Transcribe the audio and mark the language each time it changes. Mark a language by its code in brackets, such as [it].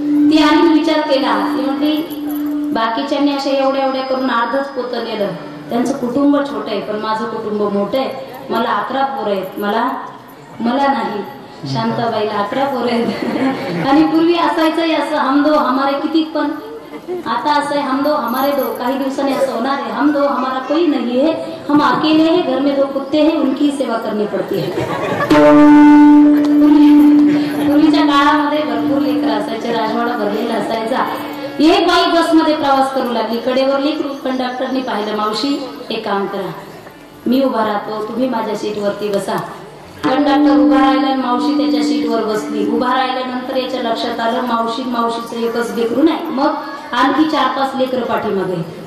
[mr] ती आली विचार केला, ती म्हटली बाकीच्यांनी अशा एवढ्या एवढ्या करून अर्धच पोत नेलं, त्यांचं कुटुंब छोटं आहे पण माझं कुटुंब मोठं आहे. मला 11 पोरं आहेत, मला नाही, शांताबाईला 11 पोरं आहेत. आणि पूर्वी असायचंही असं [hi] हम दो हमारे किती, [mr] पण आता असं आहे [hi] हम दो हमारे दो. [mr] काही दिवसांनी असं होणार आहे [hi] हम दो हमारा कोई नहीं है, हम अकेले हैं, घर में 2 कुत्ते हैं, उनकी सेवा करनी पडती है. [mr] पूर्वीच्या काळामध्ये भरपूर लेकरं असायचे, राजवाडा भरलेला असायचा. एक बाई बसमध्ये प्रवास करू लागली, कडेवर लेकरू. कंडक्टरनी पाहिलं, मावशी एक काम करा, मी उभा राहतो, तुम्ही माझ्या सीटवरती बसा. कंडक्टर उभा राहिला, मावशी त्याच्या सीटवर बसली. उभा राहिल्यानंतर याच्या लक्षात आलं मावशीचं एकच लेकरू नाही, मग आणखी 4-5 लेकरं पाठीमागे.